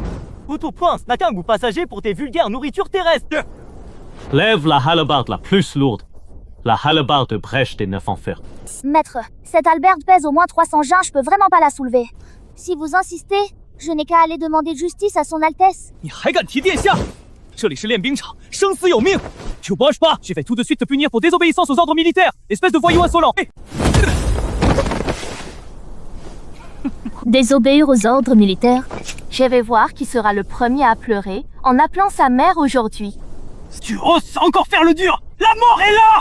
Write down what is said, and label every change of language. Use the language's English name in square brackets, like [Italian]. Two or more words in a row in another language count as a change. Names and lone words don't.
[French] Ou tout point, n'a qu'un goût passager pour tes vulgaires nourritures terrestres. Lève la hallebarde la plus lourde. La hallebarde brèche des 9 enfers. Maître, cette albergue pèse au moins 300 gens, je peux vraiment pas la soulever. Si vous insistez, je n'ai qu'à aller demander justice à son Altesse. [Chinese] 你还敢提殿下？这里是练兵场，生死有命。 [French] Tu bouges pas, je vais tout de suite te punir pour désobéissance aux ordres militaires, espèce de voyou insolent. Désobéir aux ordres militaires? Je vais voir qui sera le premier à pleurer en appelant sa mère aujourd'hui. Tu oses encore faire le dur, la mort est là!